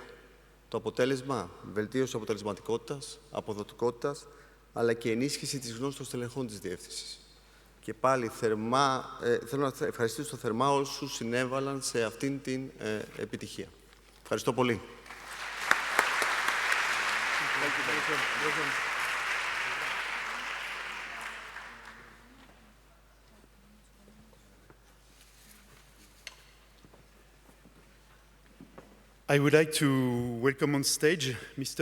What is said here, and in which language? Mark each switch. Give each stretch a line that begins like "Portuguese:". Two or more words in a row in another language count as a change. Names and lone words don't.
Greek: Το αποτέλεσμα, βελτίωση αποτελεσματικότητας, αποδοτικότητας, αλλά και ενίσχυση της γνώσης των στελεχών της Διεύθυνσης. Και πάλι θέλω να ευχαριστήσω θερμά όσους συνέβαλαν σε αυτήν την επιτυχία. Ευχαριστώ πολύ.
English: I would like to welcome on stage Mr.